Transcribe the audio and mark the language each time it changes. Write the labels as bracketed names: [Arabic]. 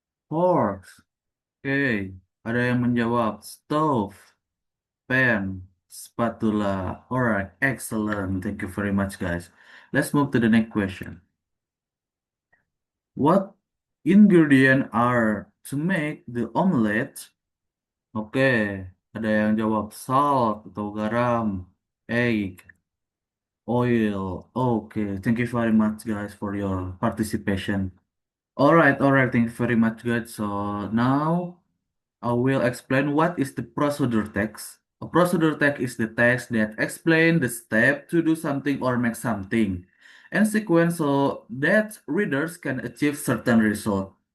[Indonesian] Forks, oke. Ada yang menjawab stove, pen, spatula. [English] Alright, excellent. Thank you very much, guys. Let's move to the next question. What ingredient are to make the omelette? [Indonesian] Oke, ada yang jawab salt atau garam, egg, oil. [English] Okay, thank you very much, guys, for your participation. All right, thank you very much, guys. So now I will explain what is the procedure text. A procedure text is the text that explain the step to do something or make something, and sequence so that readers can achieve certain result.